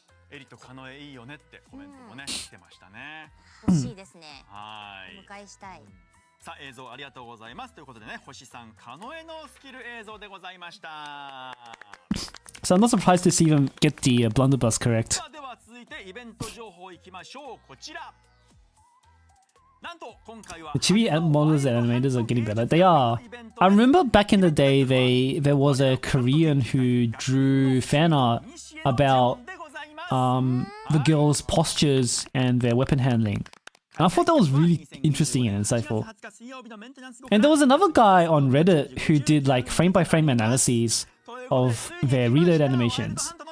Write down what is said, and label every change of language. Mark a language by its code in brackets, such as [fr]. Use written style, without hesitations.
[ja] エリとカノエいいよねってコメントもね来てましたね。欲しいですね。はい。お迎えしたい。さあ映像ありがとうございますということでね、星さんカノエのスキル映像でございました。 [en] So I'm not surprised to see them get the blunderbuss correct. [ja] さあでは続いてイベント情報いきましょう。こちら。なんと今回は [en] The chibi models and animators are getting better. They are. I remember back in the day, there was a Korean who drew fan art about the girls' postures and their weapon handling. And I thought that was really interesting and insightful. And there was another guy on Reddit who did like frame-by-frame analyses of their reload animations.